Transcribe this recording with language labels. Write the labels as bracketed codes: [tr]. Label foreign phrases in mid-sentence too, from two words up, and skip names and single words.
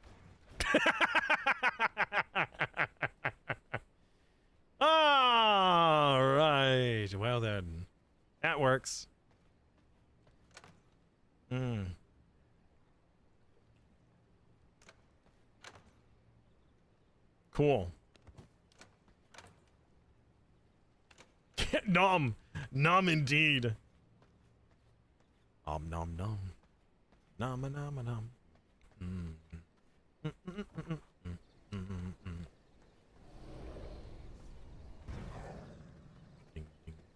[en] All right. Well then, that works. Cool. Nom. Nom indeed. Nom nom nom. Nom nom nom. Mm. Mm, mm, mm, mm, mm, mm, mm, mm. Ding, ding.